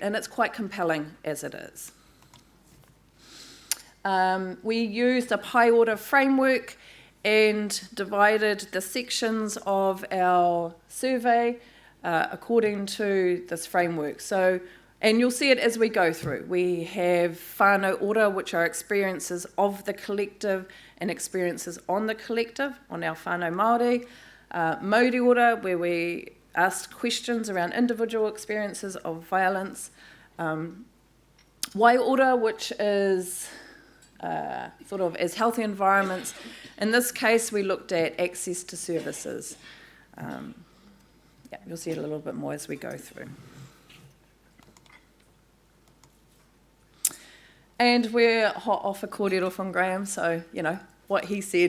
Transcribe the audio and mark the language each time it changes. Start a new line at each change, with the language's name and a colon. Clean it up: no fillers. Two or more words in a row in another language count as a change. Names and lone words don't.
English: And it's quite compelling as it is. We used a pie order framework and divided the sections of our survey according to this framework. So, and you'll see it as we go through. We have
Māori: whānau ora,
English: which are experiences of the collective and experiences on the collective, on our
Māori: whānau Māori. Mauri ora,
English: where we asked questions around individual experiences of violence.
Māori: Wai ora,
English: which is sort of as healthy environments. In this case, we looked at access to services. Yeah, you'll see it a little bit more as we go through. And we're hot off a
Māori: kōrero from
English: Graham, so, you know, what he said.